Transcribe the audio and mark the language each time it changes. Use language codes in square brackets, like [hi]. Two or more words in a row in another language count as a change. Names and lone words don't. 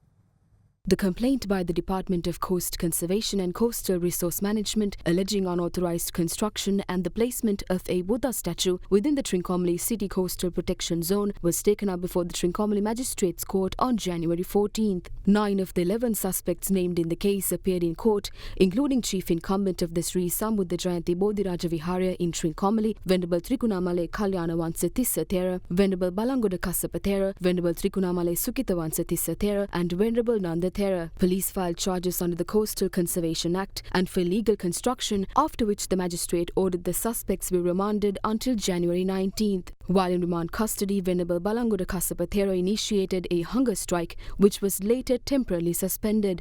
[en] The complaint by the Department of Coast Conservation and Coastal Resource Management alleging unauthorized construction and the placement of a Buddha statue within the Trincomalee City Coastal Protection Zone was taken up before the Trincomalee Magistrates Court on January 14th. 9 of the 11 suspects named in the case appeared in court, including Chief Incumbent of the Sri Sambuddha Jayanti Bodhiraja Viharya in Trincomalee, Venerable Trikunamale Kalyanawansa Tissathera, Venerable Balangoda Kassapathera, Venerable Trikunamale Sukitawansa Tissathera, and Venerable Nanda Thera. Police filed charges under the Coastal Conservation Act and for illegal construction, after which the magistrate ordered the suspects be remanded until January 19th. While in remand custody, Venerable Balangoda Kassapathera initiated a hunger strike, which was later temporarily suspended.